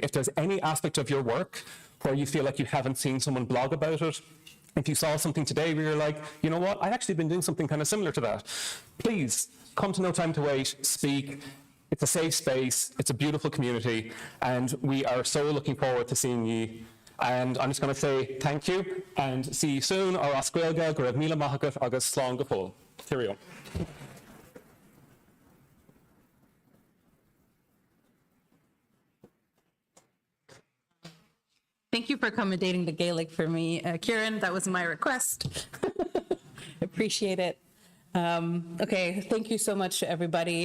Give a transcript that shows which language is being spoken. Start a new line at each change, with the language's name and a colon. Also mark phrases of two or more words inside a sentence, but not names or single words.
English: If there's any aspect of your work where you feel like you haven't seen someone blog about it, If you saw something today where you're like, you know what, I've actually been doing something kind of similar to that, please come to No Time to Wait, speak. It's a safe space, it's a beautiful community, and we are so looking forward to seeing you. And I'm just going to say thank you, and see you soon, or
Irish: as Gaeilge, go raibh míle maith agat agus slán go fóill.
English: Cheerio. Thank you for accommodating the Gaelic for me, Kieran. That was my request. Appreciate it. Okay, thank you so much, everybody.